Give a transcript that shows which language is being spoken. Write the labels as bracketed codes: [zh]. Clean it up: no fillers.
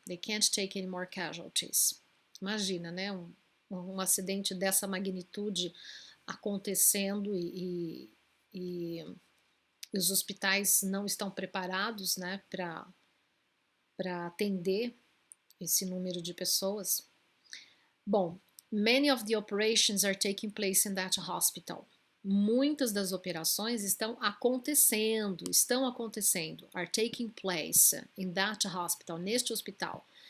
[en] They can't take any more casualties. [pt] Imagina, né? Um acidente dessa magnitude acontecendo e os hospitais não estão preparados, né, para atender esse número de pessoas. [en] Bom, many of the operations are taking place in that hospital. [pt] Muitas das operações estão acontecendo, [en] are taking place in that hospital, [pt] neste hospital.